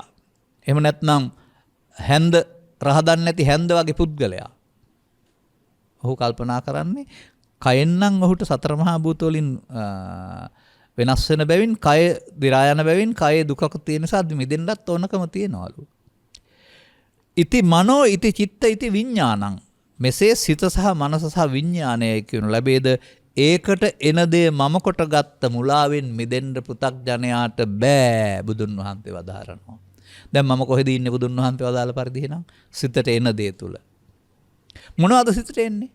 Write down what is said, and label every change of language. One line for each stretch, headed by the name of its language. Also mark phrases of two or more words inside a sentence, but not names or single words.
Sinhala: එහෙම නැත්නම් හැන්ද රහදන් නැති හැන්ද වගේ පුද්ගලයා. ඔහු කල්පනා කරන්නේ කයෙන් නම් ඔහුට සතර මහා භූත වලින් වෙනස් වෙන බැවින් කය දි รา යන බැවින් කයේ දුකක් තියෙන නිසා මිදෙන්නත් ඕනකම තියනවලු.
Pali: ඉති මනෝ ඉති චිත්ත ඉති විඥානං.
Sinhala: මෙසේ සිත සහ මනස සහ විඥානය කියනු ලැබේද ඒකට එන දේ මම කොට ගත්ත මුලාවෙන් මිදෙන්න පෘථග්ජනයාට බෑ බුදුන් වහන්සේ වදාරනවා. දැන් මම කොහෙද ඉන්නේ බුදුන් වහන්සේ වදාළ පරිදි එහෙනම් සිතට එන දේ තුල. මොනවද සිතට එන්නේ?